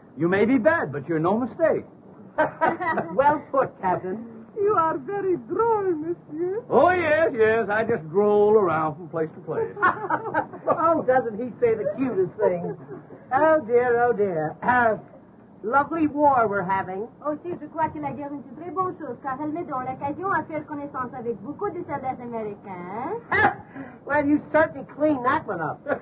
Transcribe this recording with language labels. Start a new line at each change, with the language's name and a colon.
English: You may be bad, but you're no mistake. Well put, Captain. You are very droll, monsieur. Oh, yes. I just droll around from place to place. Oh, doesn't he say the cutest things? Oh, dear. Lovely war we're having.
French: Aussi, je crois que la guerre est une très bonne chose, car elle met dans l'occasion à faire connaissance avec beaucoup de soldats américains.
English: Well, you certainly cleaned that one up.